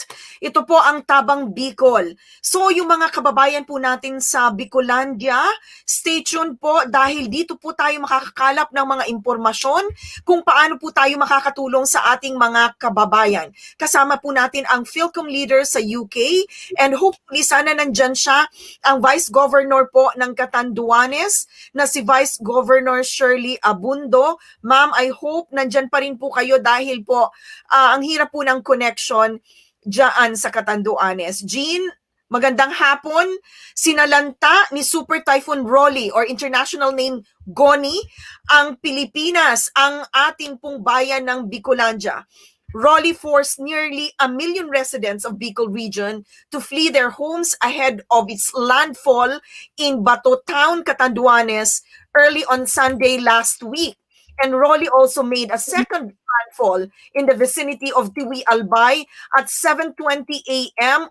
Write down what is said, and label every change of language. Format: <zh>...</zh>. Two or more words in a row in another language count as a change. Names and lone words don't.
<tl>Ito po ang Tabang Bicol. So yung mga kababayan po natin sa Bicolandia,</tl> <en>stay tuned</en> <tl>po dahil dito po tayo makakakalap ng mga impormasyon kung paano po tayo makakatulong sa ating mga kababayan. Kasama po natin ang Filcom leader sa UK</tl> <en>and hopefully</en> <tl>sana nandyan siya ang Vice Governor po ng Catanduanes na si Vice Governor Shirley Abundo. Ma'am,</tl> <en>I hope</en> <tl>nandyan pa rin po kayo dahil po ang hirap po ng connection dyan sa Catanduanes. Jean, magandang hapon. Sinalanta ni Super Typhoon Rolly</tl> <en>or international name</en> <tl>Goni ang Pilipinas, ang ating pong bayan ng Bicolandia.</tl> <en>Rolly forced nearly 1 million residents of Bicol region to flee their homes ahead of its landfall in Bato Town, Catanduanes early on Sunday last week. And Rolly also made a second landfall in the vicinity of Tiwi Albay at 7:20 a.m.</en>